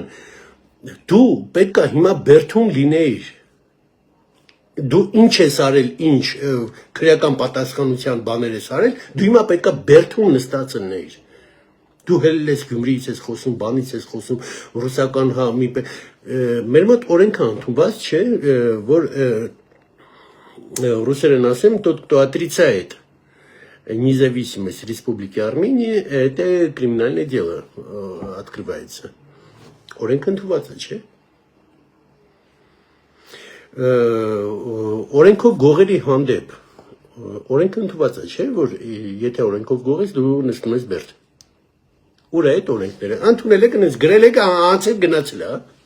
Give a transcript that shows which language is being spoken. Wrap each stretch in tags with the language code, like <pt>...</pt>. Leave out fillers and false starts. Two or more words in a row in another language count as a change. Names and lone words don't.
<hy>դու պետք է հիմա Բերդում լինեիր։ Դու ինչ ես արել, ինչ քրեական պատասխանության բաներ ես արել, դու հիմա պետք է Բերդում նստած լինեիր։ Դու հելել ես Գյումրիից ես խոսում, բանից ես խոսում, ռուսական հա մի մեր мот օրենք է ընդունված, չէ, որ ռուսերեն ասեմ,</hy> <ru>тот, кто отрицает независимость Республики Армения, это криминальное дело открывается.</ru> <hy>Օրենք ընդունված է, չէ։ Օրենքով գողերի հանդեպ օրենք ընդունված է, չէ, որ եթե օրենքով գողես դու նստում ես Բերդ։ Ուր է այդ օրենքները։ Ընդունել եք, ինձ գրել եք, անցել գնացել է։</hy>